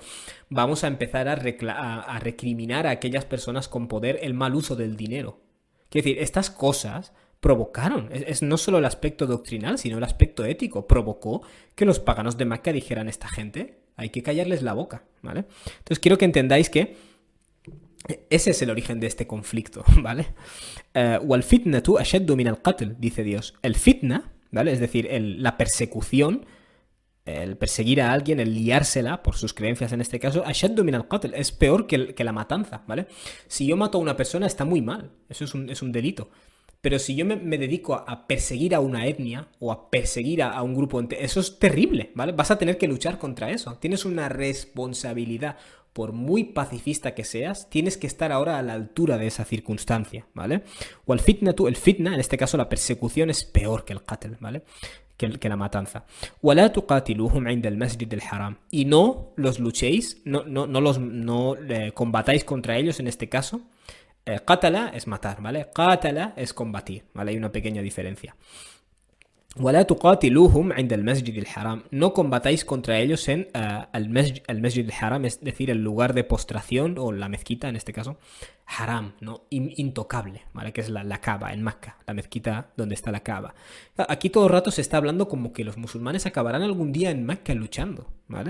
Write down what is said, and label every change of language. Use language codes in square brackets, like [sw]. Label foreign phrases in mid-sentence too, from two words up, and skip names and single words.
[es] Vamos a empezar a recriminar a aquellas personas con poder el mal uso del dinero. Quiero decir, estas cosas provocaron, es no solo el aspecto doctrinal, sino el aspecto ético. Provocó que los paganos de Mecca dijeran: esta gente, hay que callarles la boca, ¿vale? Entonces quiero que entendáis que ese es el origen de este conflicto, ¿vale? [ar] والفتنة أشد من القتل, [es] dice Dios. El fitna, ¿vale? Es decir, la persecución, el perseguir a alguien, el liársela por sus creencias en este caso, [ar] أشد من القتل, [es] es peor que la matanza, ¿vale? Si yo mato a una persona está muy mal, eso es un delito. Pero si yo me dedico a perseguir a una etnia o a perseguir a un grupo entero, eso es terrible, ¿vale? Vas a tener que luchar contra eso. Tienes una responsabilidad. Por muy pacifista que seas, tienes que estar ahora a la altura de esa circunstancia, ¿vale? O el fitna, en este caso la persecución, es peor que el qatl, ¿vale? Que la matanza. [ar] وَلَا تُقَاتِلُوهُمْ عِنْدَ الْمَسْجِدِ الْحَرَامِ. [es] Y no los luchéis, no combatáis contra ellos en este caso. Qatala es matar, ¿vale? Qatala es combatir, ¿vale? Hay una pequeña diferencia. [ar] وَلَا تُقَاتِلُوهُمْ عِنْدَ الْمَسْجِدِ الْحَرَامِ. [es] No combatáis contra ellos en el Masjid al-Haram, es decir, el lugar de postración, o la mezquita en este caso, haram, ¿no? Intocable, ¿vale? Que es la Kaaba en Mecca, la mezquita donde está la Kaaba. Aquí todo el rato se está hablando como que los musulmanes acabarán algún día en Mecca luchando, ¿vale?